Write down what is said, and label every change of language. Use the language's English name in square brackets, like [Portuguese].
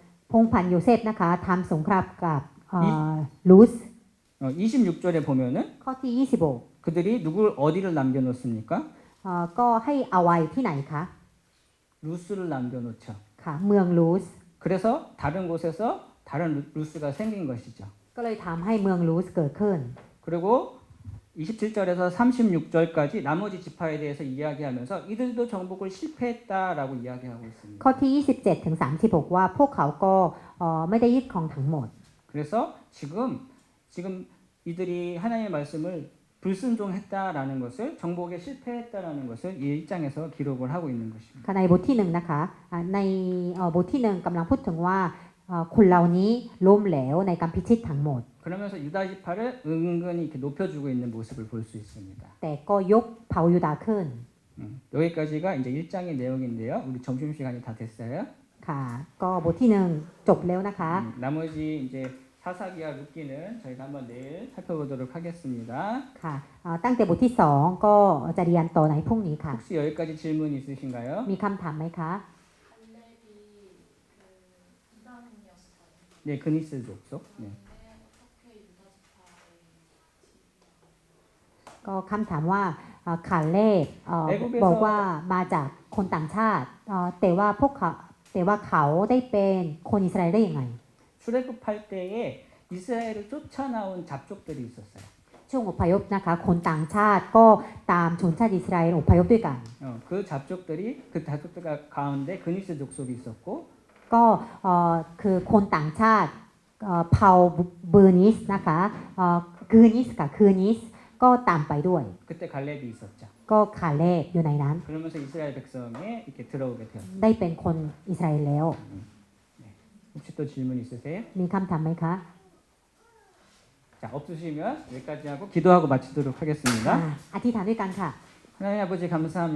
[Thai] พงศ์พันโยเซฟนะคะทำสงครามกับลูส [Korean] 26절에 보면은 [Thai] ข้อที่ [Korean] 그들이 누굴 어디를 남겨놓습니까? [Thai] 26ก็ให้เอาไว้ที่ไหนคะ [Korean] 루스를 남겨놓죠. [Thai] ค่ะเมืองลูส [Korean] 그래서 다른 곳에서 다른 루스가 생긴 것이죠. [Thai] ก็เลยทำให้เมืองลูสเกิดขึ้น [Korean] 그리고 27절에서 36절까지 나머지 지파에 대해서 이야기하면서 이들도 정복을 실패했다라고 이야기하고 있습니다. [Thai] ข้อที่ 27 ถึง 36 ว่าพวกเขาก็ไม่ได้ยึดครองทั้งหมด [Korean] 그래서 지금 이들이 하나님의 말씀을 불순종했다라는 것을 정복에 실패했다라는 것을 이 1장에서 기록을 하고 있는 것입니다. [Thai] ค่ะในบทที่1นะคะในบทที่1กำลังพูดถึงว่าคนเหล่านี้ล้มเหลวในการพิชิตทั้งหมด [Korean] 그러면서 유다 지파를 은근히 이렇게 높여주고 있는 모습을 볼 수 있습니다. [Thai] แต่ก็ยกเผ่ายูดาห์ขึ้น [Korean] 여기까지가 이제 1장의 내용인데요. 우리 점심 시간이 다 됐어요. [Thai] ค่ะก็บทที่1จบแล้วนะคะ [Korean] 나머지 이제 사사기와 룻기는 저희가 한번 내일 살펴보도록 하겠습니다. [Thai] ค่ะตั้งแต่บทที่2ก็จะเรียนต่อในพรุ่งนี้ค่ะ [Korean] 혹시 여기까지 질문 있으신가요? [Thai] มีคำถามไหมคะ [Korean] 네, 그니스 족속. 네. [Thai] ก็คำถามว่าขาเลบบอกว่ามาจากคนต่างชาติแต่ว่าเขาได้เป็นคนอิสราเอลได้ยังไง [Korean] 출애굽할 때에 이스라엘을 쫓아나온 잡족들이 있었어요. [Thai] ช่วงอพยพนะคะคนต่างชาติก็ตามชนชาติอิสราเอลอพยพด้วยกัน [Korean] 그 잡족들 가운데 그니스 족속이 있었고 [Thai] ก็คือคนต่างชาติเผ่าเบอร์นิสนะคะคือนิสกับคือนิสก็ตามไปด้วย [Korean] 그때 갈렙이 있었죠. [Thai] ก็ขาเลบอยู่ในนั้น [Korean] 그러면서 이스라엘 백성에 이렇게 들어오게 되었어요. [Thai] ได้เป็นคนอิสราเอลแล้ว [Korean] 혹시 또 질문 있으세요? [Thai] มีคำถามไหมคะ [Korean] 자, 없으시면 여기까지 하고 기도하고 마치도록 하겠습니다. [Thai] อธิษฐานด้วยกันค่ะ [Korean] 하나님 아버지 감사합니다.